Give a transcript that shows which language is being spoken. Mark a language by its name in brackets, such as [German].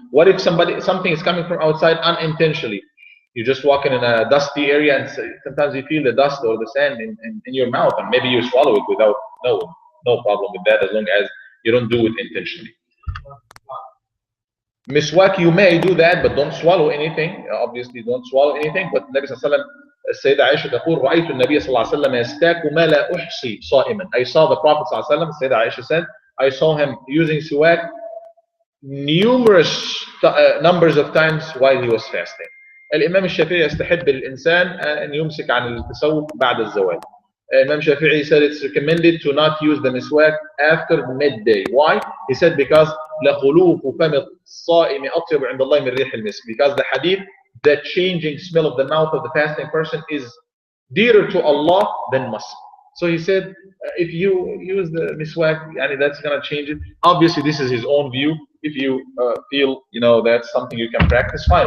[English] What if something is coming from outside unintentionally? You're just walking in a dusty area and sometimes you feel the dust or the sand in your mouth, and maybe you swallow it without knowing. No problem with that, as long as you don't do it intentionally. Miswak, you may do that, but don't swallow anything. Obviously, don't swallow anything. [Arabic] But Nabi sallallahu alaihi wasallam, السيدة عائشة تقول رأيت النبي صلى الله عليه وسلم يستاك ما لا أحصي صائما. [English] I saw the Prophet [Arabic] صلى الله عليه وسلم, [English] السيدة عائشة said, I saw him using siwak numerous numbers of times while he was fasting. [Arabic] الإمام الشافعي يستحب الإنسان أن يمسك عن التسوق بعد الزوال. [English] Imam Shafi'i said it's recommended to not use the miswak after midday. Why? He said because [Arabic] لَخُلُوفُ فَمِ الصَّائِمِ أَطْيَبُ عِنْدَ اللَّهِ مِنْ رِيحِ الْمِسْكِ. [English] Because the hadith, that changing smell of the mouth of the fasting person is dearer to Allah than musk. So he said, if you use the miswak, that's going to change it. Obviously, this is his own view. If you feel, that's something you can practice, fine.